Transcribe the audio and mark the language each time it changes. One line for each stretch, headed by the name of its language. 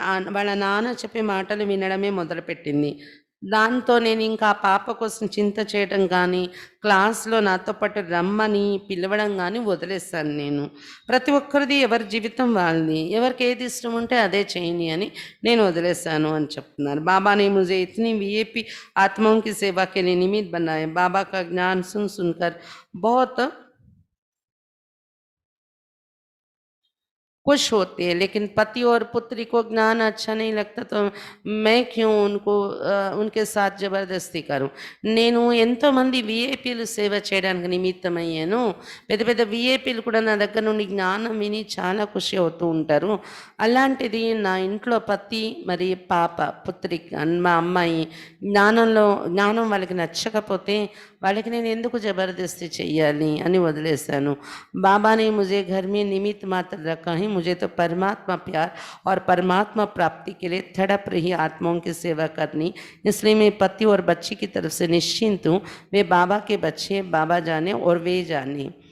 Telugu: వాళ్ళ నాన్న చెప్పే మాటలు వినడమే మొదలుపెట్టింది. దాంతో నేనింకా ఆ పాప కోసం చింత చేయడం గానీ, క్లాస్‌లో నాతో పాటు రమ్మని పిలవడం గానీ వదిలేసాను నేను. ప్రతి ఒక్కరిది ఎవరి జీవితం వాళ్ళది. ఎవరికేది ఇష్టం ఉంటే అదే చేయని అని నేను వదిలేసాను అని చెప్తున్నారు.
Hindi: बाबा ने मुझे इतनी वीआईपी आत्माओं की सेवा के लिए निमित्त बनाया. बाबा का ज्ञान सुन-सुनकर बहुत खुश होते हैं, लेकिन पति और पुत्री को ज्ञान अच्छा नहीं लगता तो मैं क्यों उनके साथ జబర్దస్తి కరు.
Telugu: నేను ఎంతోమంది వీఐపీలు సేవ చేయడానికి నిమిత్తమయ్యాను. పెద్ద పెద్ద వీఐపీలు కూడా నా దగ్గర నుండి జ్ఞానం విని చాలా ఖుషి అవుతూ ఉంటారు. అలాంటిది నా ఇంట్లో పతి మరి పాప పుత్రి మా అమ్మాయి జ్ఞానం వాళ్ళకి నచ్చకపోతే వాళ్ళకి నేను ఎందుకు జబర్దస్తి చెయ్యాలి అని వదిలేశాను.
Hindi: बाबा ने मुझे घर में निमित्त मात्र रखा है. मुझे तो परमात्मा प्यार और परमात्मा प्राप्ति के लिए तड़प रही आत्माओं की सेवा करनी, इसलिए मैं पति और बच्ची की तरफ से निश्चिंत हूँ. वे बाबा के बच्चे, बाबा जाने और वे जाने.